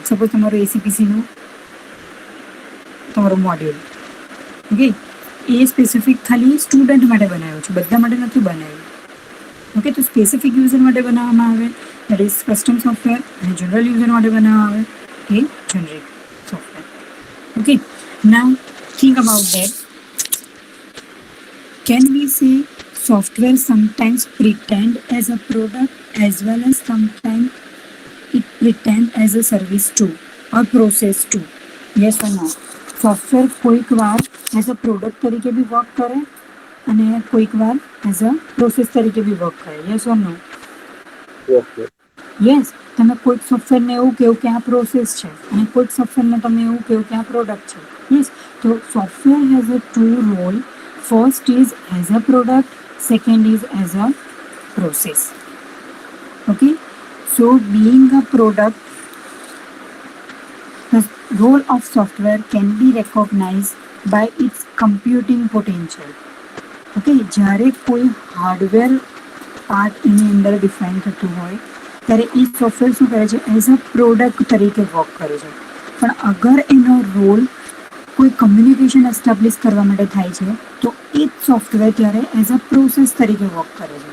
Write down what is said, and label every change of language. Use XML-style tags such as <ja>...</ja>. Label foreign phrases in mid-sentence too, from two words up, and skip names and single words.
<gu>સપોઝ તમારું એસીપીસીનું તમારું મોડ્યુલ, ઓકે, એ સ્પેસિફિક ખાલી સ્ટુડન્ટ માટે બનાવ્યું છે, બધા માટે નથી બનાવ્યું. ઓકે, તો</gu> <en>specific user</en> <gu>માટે બનાવવામાં આવે</gu> <en>that is custom software,</en> <gu>અને</gu> <en>general user</en> <gu>માટે બનાવવામાં આવે એ</gu> <en>generic software. okay, now think about that. Can we say software sometimes pretend as a product as well as sometimes it pretend as a service too or process too? Yes or no?</en> <gu>સોફ્ટવેર કોઈક વાર</gu> <en>as a product</en> <gu>તરીકે બી વર્ક કરે અને કોઈક વાર</gu> <en>as a process</en> <gu>તરીકે બી વર્ક કરે.</gu> <en>yes or no? Yes, yes.</en> <gu>યસ, તમે કોઈક સોફ્ટવેરને એવું કહો કે આ પ્રોસેસ છે અને કોઈક સોફ્ટવેરને તમે એવું કહો કે આ પ્રોડક્ટ છે.</gu> <en>યસ, તો software has a two role. first is as a product, second is as a પ્રોડક્ટ, સેકન્ડ ઇઝ એઝ અ process. Okay, so being a product, the role of software can be recognized by its computing potential.</en> <gu>Okay, જ્યારે કોઈ</gu> <en>hardware part</en> <gu>એની અંદર ડિફાઇન થતું હોય ત્યારે એ સોફ્ટવેર શું કરે છે?</gu> <en>as a product</en> <gu>તરીકે વર્ક કરે છે. પણ અગર એનો રોલ કોઈ</gu> <en>communication establish</en> <gu>કરવા માટે થાય છે તો એ જ સોફ્ટવેર ત્યારે</gu> <en>as a process</en> <gu>તરીકે વર્ક કરે છે.</gu>